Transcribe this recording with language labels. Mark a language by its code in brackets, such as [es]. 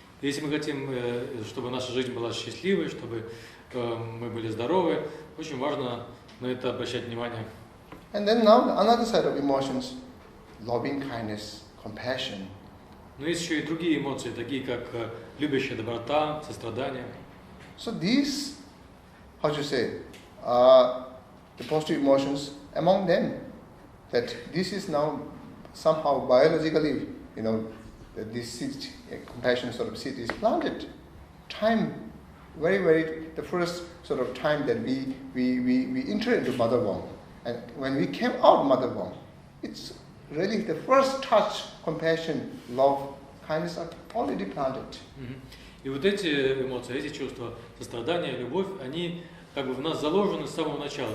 [ru] Если мы хотим, чтобы наша жизнь была счастливой, чтобы мы были здоровы, очень важно на это обращать внимание. [en] And then now another side of emotions, loving kindness, compassion. [ru] Но есть еще и другие эмоции, такие как любящая доброта, сострадание. [en] So these, how to say, the positive emotions among them, that this is now somehow biologically, that this seed, compassion sort of seed is planted. Time, the first sort of time that we enter into mother womb, and when we came out mother womb, it's really the first touch, compassion, love, kindness are already planted. [ru] И вот эти эмоции, эти чувства, сострадание, любовь, они как бы в нас заложены с самого начала.